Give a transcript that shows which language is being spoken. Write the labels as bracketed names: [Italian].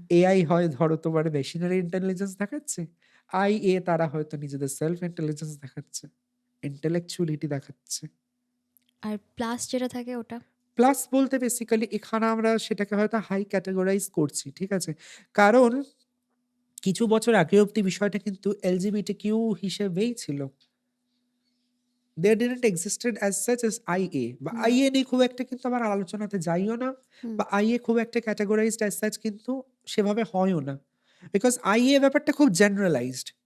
[Bangla] AI হয় ধরো তোমার মেশিনারি ইন্টেলিজেন্স দেখাচ্ছে, আই এ তারা হয়তো নিজেদের সেলফ ইন্টেলিজেন্স দেখাচ্ছে, ইন্টেলেকচুয়ালিটি দেখাচ্ছে। আর প্লাস যেটা থাকে ওটা? প্লাস বলতে বেসিক্যালি এখানে আমরা সেটাকে হয়তো হাই ক্যাটেগরাইজ করছি, ঠিক আছে, কারণ কিছু বছর আগে অব্দি বিষয়টা কিন্তু LGBTQ হিসেবেই ছিল। [English] There didn't existed as such as IA বা হুম, [Bangla] IA নিয়ে খুব একটা কিন্তু আমার আলোচনাতে যাইও না হুম। বা IA খুব একটা [English] categorized as such [Bangla] কিন্তু সেভাবে হয়ও না। [English] Because IA [Bangla] ব্যাপারটা খুব [English] generalized.